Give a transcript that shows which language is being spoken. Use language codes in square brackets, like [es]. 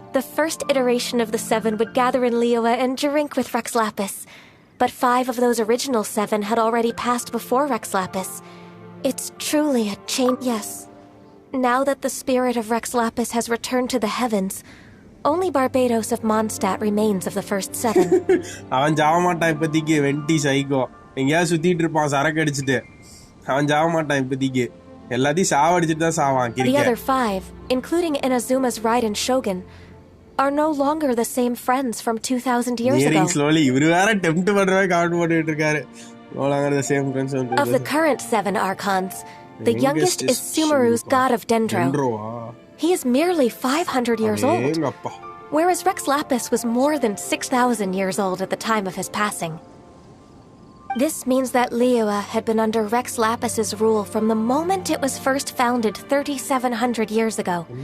[en] the first iteration of the Seven would gather in Liyue and drink with Rex Lapis. But 5 of those original 7 had already passed before Rex Lapis. It's truly a change. Yes. Now that the spirit of Rex Lapis has returned to the heavens, only Barbados of Mondstadt remains of the first 7. [ta] அவன் ஜாவ மாட்டான் இப்போதைக்கு வெண்டி psycho எங்கேயாவது சுத்திட்டு இருப்பான் சரக்கு அடிச்சுட்டு அவன் ஜாவ மாட்டான் இப்போதைக்கு எல்லாத்தையும் சாவடிச்சுட்டு தான் சாவான் [en] The other 5, including Inazuma's Raiden Shogun, are no longer the same friends from 2,000 years ago. [ta] Slowly, இவரு வேற டெம்ப்ட் பண்றவே கார்ட் போட்டுட்டு இருக்காரு. [en] No longer the same friends. Of the current 7 Archons, the youngest is Sumeru's god of Dendro. He is merely 500 years old, whereas Rex Lapis was more than 6,000 years old at the time of his passing. This means that Liyue had been under Rex Lapis's rule from the moment it was first founded 3,700 years ago.